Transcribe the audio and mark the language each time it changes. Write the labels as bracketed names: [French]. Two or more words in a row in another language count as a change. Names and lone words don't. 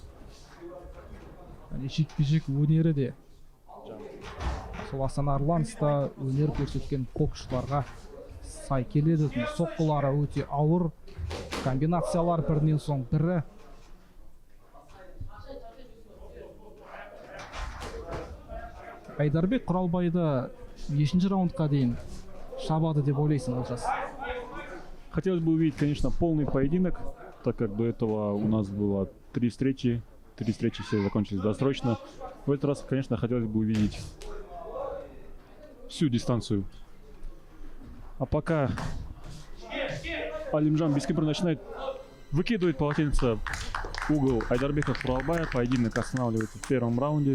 [Kazakh] Жекпе-жек өнері де сол Астана Арланста өнер көрсеткен боксшыларға сай келеді. Соққылары өте ауыр, комбинациялар бірінен соң бірі. Айдарбек Куралбайды нешінші раундқа дейін шабады деп ойлайсың, Олжас? [Russian] Хотелось бы увидеть, конечно, полный поединок, так как до этого у нас было 3 встречи все закончились досрочно. В этот раз, конечно, хотелось бы увидеть всю дистанцию. А пока Алимжан Бескемпир начинает выкидывать полотенце в угол Айдарбека Куралбая, поединок останавливается в первом раунде.